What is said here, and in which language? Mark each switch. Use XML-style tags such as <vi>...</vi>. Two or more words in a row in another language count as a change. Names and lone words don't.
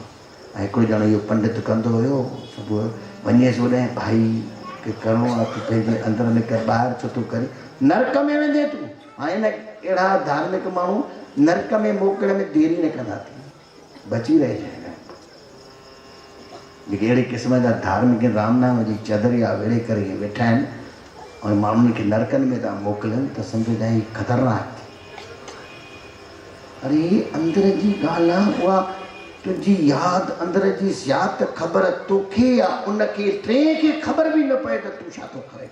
<sd>ऐं हिकिड़ो ॼणो इहो पंडित कंदो हुयो, सुबुह वञेसि होॾे, भाई की करिणो आहे तूं पंहिंजे अंदर में कर, ॿाहिरि छो थो करे, नरक में वेंदे तूं। हाणे न अहिड़ा धार्मिक माण्हू नरक में मोकिलण में देरी न कंदा थी, बची रहिजांइ। जेके अहिड़े क़िस्म जा धार्मिक राम नाम जी चदरिया वेड़े करे वेठा आहिनि ऐं माण्हुनि खे नरकनि में था मोकिलनि, त सम्झो जाए ख़तरनाक थी। अरे अंदर जी ॻाल्हि आहे, उहा तुंहिंजी यादि अंदर जी ज़ात ख़बर तोखे आहे, उनखे टे खे ख़बर बि न पए त तूं छा थो करे।</sd>